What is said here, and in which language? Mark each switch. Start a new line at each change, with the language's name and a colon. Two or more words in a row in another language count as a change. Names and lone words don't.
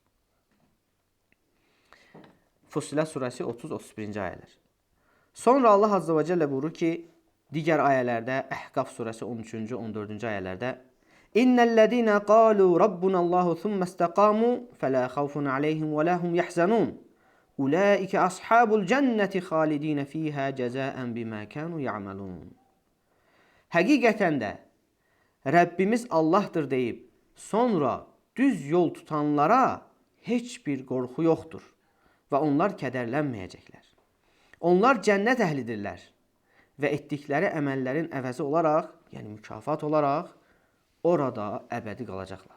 Azerbaijani: Fussilə surəsi 30-31-ci ayələr. Sonra Allah Azze və Cəllə buyurur ki, digər ayələrdə, Əhqaf surəsi 13-cü, 14-cü ayələrdə
Arabic: إن الذين قالوا ربنا الله ثم استقاموا فلا خوف عليهم ولا هم يحزنون. أولئك أصحاب الجنة خالدين فيها جزاء بما كانوا يعملون.
Azerbaijani: Həqiqətən də Rəbbimiz Allahdır deyib, sonra düz yol tutanlara heç bir qorxu yoxdur və onlar kədərlənməyəcəklər. Onlar cənnət əhlidirlər və etdikləri əməllərin əvəzi olaraq, yəni mükafat olaraq, orada əbədi qalacaqlar.